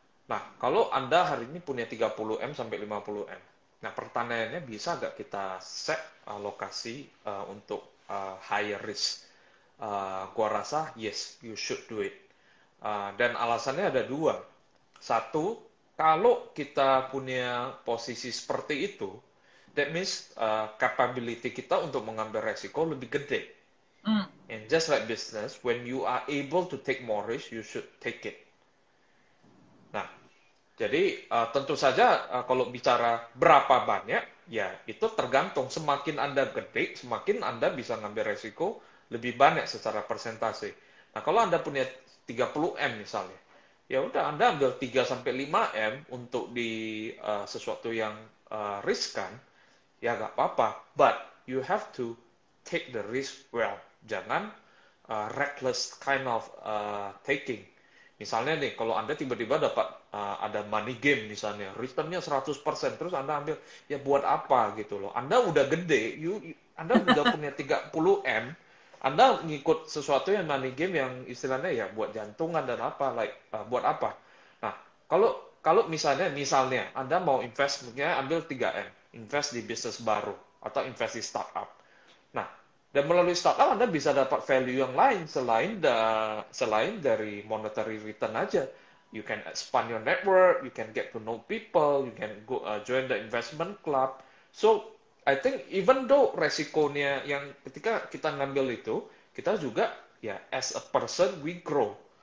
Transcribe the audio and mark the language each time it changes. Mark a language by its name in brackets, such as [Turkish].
[Indonesian] Nah, kalau Anda hari ini punya 30M sampai 50M. Nah, pertanyaannya bisa nggak kita set alokasi untuk higher risk? Gua rasa [English] yes, you should do it. [Indonesian] Dan alasannya ada dua. Satu, kalau kita punya posisi seperti itu, [English] that means [Indonesian] capability kita untuk mengambil resiko lebih gede. [English] And just like business, when you are able to take more risk, you should take it. [Indonesian] Nah, jadi tentu saja kalau bicara berapa banyak, ya itu tergantung. Semakin Anda gede, semakin Anda bisa ngambil resiko lebih banyak secara persentase. Nah, kalau Anda punya 30M misalnya, ya udah Anda ambil 3 sampai 5M untuk di sesuatu yang riskan, ya nggak apa-apa. [English] But you have to take the risk well. [Indonesian] Jangan [English] reckless kind of taking. [Indonesian] Misalnya nih, kalau Anda tiba-tiba dapat ada money game misalnya, returnnya 100%, terus Anda ambil, ya buat apa gitu loh. Anda udah gede, Anda udah punya 30M, Anda ngikut sesuatu yang money game yang istilahnya ya buat jantungan dan apa, buat apa. Nah, kalau misalnya Anda mau invest, mungkin ambil 3M, invest di bisnis baru, atau invest di startup. Nah, dan melalui startup Anda bisa dapat value yang lain selain dari monetary return aja. [English] You can expand your network, you can get to know people, you can go join the investment club. So, I think even though [Indonesian] resikonya yang ketika kita ngambil itu, kita juga ya [English] as a person we grow.